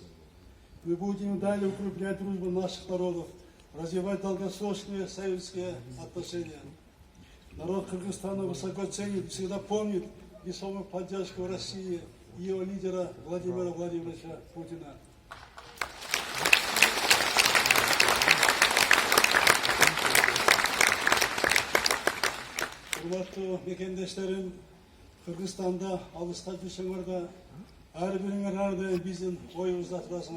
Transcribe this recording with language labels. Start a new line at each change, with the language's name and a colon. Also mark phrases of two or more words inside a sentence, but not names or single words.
Russian: Мы будем далее укреплять дружбу наших народов, развивать долгосрочные союзские отношения. Народ Кыргызстана высоко ценит и всегда помнит весомую поддержку России и ее лидера Владимира Владимировича Путина.
Kyrgyz: Урматтуу мекендештерим, Кыргызстанда алыста жүрсөңөр да ар бириңер ар дайым биздин оюбузда турасыңар.